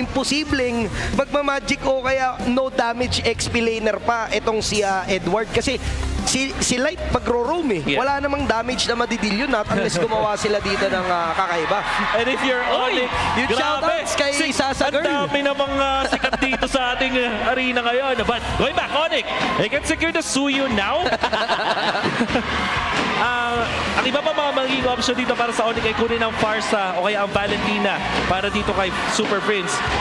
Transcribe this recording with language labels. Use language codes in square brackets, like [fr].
[tl] Imposibleng magmamagic o kaya no damage XP laner pa itong si Edward. Kasi si Light magro-roam eh. Yeah. Wala namang damage na madidil yun unless gumawa sila dito ng kakaiba. [en] And if you're Onyx, [tl] yung shoutouts kay Sasa Girl. Ang dami namang sikat dito sa ating arena ngayon. [en] But going back, Onyx, they can secure the Suyu now. [tl] Ang iba pa mga magiging option dito para sa Onyx ay kunin ang Farsa o kaya ang Valentina para dito kay Super Prince.